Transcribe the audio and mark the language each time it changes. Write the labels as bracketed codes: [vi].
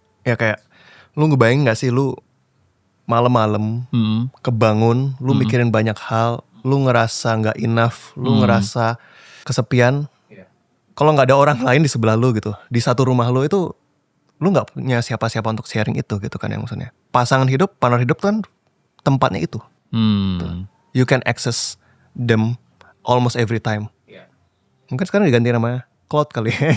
[id] Ya kayak lu ngebayang gak sih lu malam-malam kebangun, lu mikirin banyak hal, lu ngerasa gak enough, lu ngerasa kesepian. Kalau gak ada orang lain di sebelah lu gitu, di satu rumah lu itu, lu gak punya siapa-siapa untuk sharing itu gitu kan yang maksudnya. Pasangan hidup, partner hidup kan tempatnya itu. [en] You can access them almost every time. [id] Mungkin sekarang diganti nama cloud kali ya.